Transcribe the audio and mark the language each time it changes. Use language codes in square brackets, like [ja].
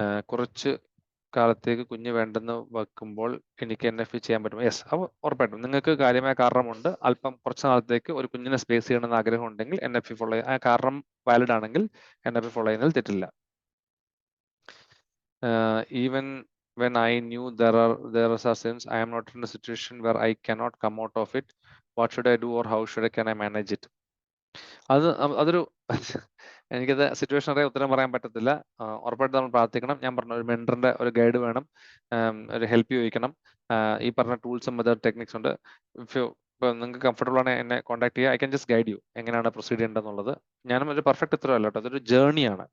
[ml] കുറച്ച് കാലത്തേക്ക് കുഞ്ഞ് വേണ്ടെന്ന് വെക്കുമ്പോൾ എനിക്ക് NFP ചെയ്യാൻ പറ്റുമോ? യെസ്, ഉറപ്പായിട്ടും. നിങ്ങൾക്ക് കാര്യമായ കാരണമുണ്ട്, അല്പം കുറച്ച് നാളത്തേക്ക് ഒരു കുഞ്ഞിനെ സ്പേസ് ചെയ്യണമെന്ന് ആഗ്രഹം ഉണ്ടെങ്കിൽ NFP ഫോളോ ചെയ്യുക. ആ കാരണം വാലിഡ് ആണെങ്കിൽ NFP ഫോളോ ചെയ്യുന്നതിൽ തെറ്റില്ല. Even [en] when I knew there are sins, I am not in a situation where I cannot come out of it. What should I do, or how can I manage it? [ml] അതൊരു എനിക്കത് situation അറിയാൻ ഉത്തരം പറയാൻ പറ്റത്തില്ല. ഉറപ്പായിട്ട് നമ്മൾ പ്രാർത്ഥിക്കണം. ഞാൻ പറഞ്ഞ ഒരു മെൻറ്ററിന്റെ ഒരു ഗൈഡ് വേണം, ഒരു ഹെൽപ്പ് ചോദിക്കണം. ഈ പറഞ്ഞ ടൂൾസും മെത്തേഡ് ടെക്നിക്സ് ഉണ്ട്. ഇപ്പോൾ നിങ്ങൾക്ക് കംഫർട്ടബിൾ ആണ് എന്നെ കോൺടാക്ട് ചെയ്യുക. I can just guide you എങ്ങനെയാണ് പ്രൊസീഡ് ചെയ്യേണ്ടതെന്നുള്ളത്. ഞാനും ഒരു പെർഫെക്റ്റ് ഉത്തരവല്ല കേട്ടോ, അതൊരു ജേർണിയാണ്.